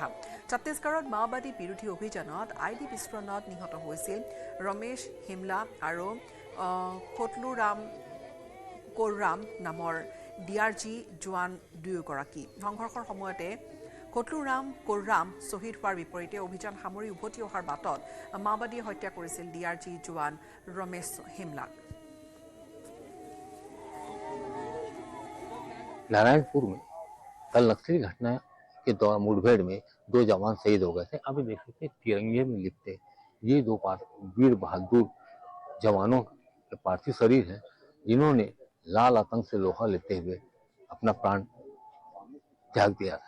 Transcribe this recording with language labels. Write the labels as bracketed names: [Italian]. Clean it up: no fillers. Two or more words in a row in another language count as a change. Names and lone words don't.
[Assamese] ছত্তীশগড়ত মাওবাদী বিৰোধী অভিযানত ID বিস্ফোৰণত নিহত হৈছিল ৰমেশ হিমলা আৰু খটলুৰাম কোৰৰাম নামৰ DRG জোৱান দুয়োগৰাকী। সংঘৰ্ষৰ সময়তে খটলুৰাম কোৰৰাম শ্বহীদ হোৱাৰ বিপৰীতে অভিযান সামৰি উভতি অহাৰ বাটত মাওবাদীয়ে হত্যা কৰিছিল DRG জোৱান ৰমেশ হিমলাক। [Hindi] नारायणपुर में कल नक्सली घटना के दौरान मुठभेड़ में 2 जवान शहीद हो गए थे। आप देख सकते हैं तिरंगे में लिखते ये 2 वीर बहादुर जवानों के पार्थिव शरीर हैं, जिन्होंने लाल आतंक से लोहा लेते हुए अपना प्राण त्याग दिया था।